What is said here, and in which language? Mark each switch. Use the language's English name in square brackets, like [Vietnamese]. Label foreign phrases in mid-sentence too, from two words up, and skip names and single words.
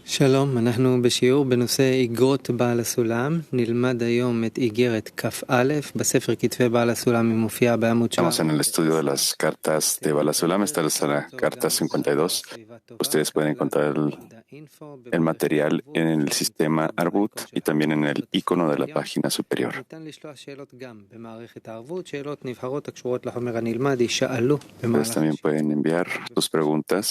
[Hebrew] שלום, אנחנו בשיעור בנושא איגרות בעל הסולם. נלמד היום את איגרת כ"א. בספר כתבי בעל הסולם היא מופיעה בעמוד [Spanish] Estamos en el estudio de las cartas de Baal HaSulam. Esta es la carta 52. Ustedes pueden encontrar el material en el sistema Arbut y también en el icono de la página superior. Ustedes también pueden enviar sus preguntas.